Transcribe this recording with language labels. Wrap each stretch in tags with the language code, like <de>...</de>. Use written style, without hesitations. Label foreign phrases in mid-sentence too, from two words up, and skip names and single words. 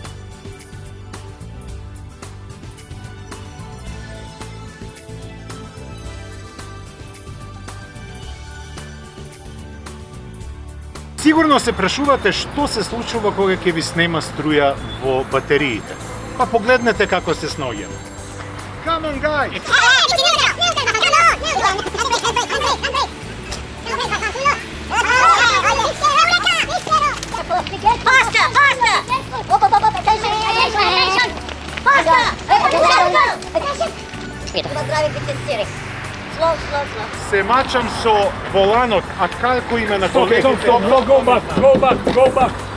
<mk>Сигурно се прашувате што се случува кога ќе ви снема струја во батериите. Па погледнете како се сноѓаме.</mk> <en>Come on, guys! Faster, faster! Attention! Faster! Slow.</en> <mk>Се мачам со воланот, а како име на колегите?</mk> <en>Go back.</en>